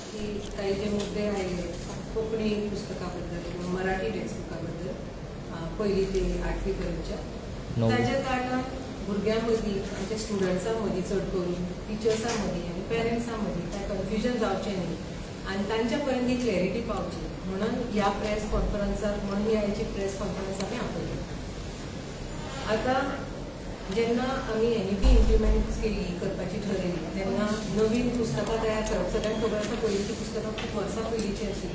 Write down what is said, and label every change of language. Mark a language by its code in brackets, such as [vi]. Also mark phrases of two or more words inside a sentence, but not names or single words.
[kok] की काही जे मुद्दे राहिले कोंकणी पुस्तकाबद्दल किंवा मराठी टेक्स्टबुकाबद्दल पहिली ते 8वी पर्यंतच्या त्याच्या कारणान भुरग्यां-मदीं आमच्या स्टुडंट्सां मदीं चड करून टिचर्सां मदीं आनी पेरंट्सां मदीं कांय कन्फ्युजन जावचें न्ही आनी तांच्या पर्यंत ही क्लॅरिटी पावची म्हणून ह्या प्रेस कॉन्फरन्साक म्हणून ह्या हेची [en] press conference [kok] आमी आपयली. आतां जेन्ना आमी NEP इम्प्लिमेंट केली करपाची ठरयली तेन्ना नवीन पुस्तकां तयार करप सगळ्यांक खबर आसा पयलींची पुस्तकां खूब वर्सां पयलींची आशिल्ली.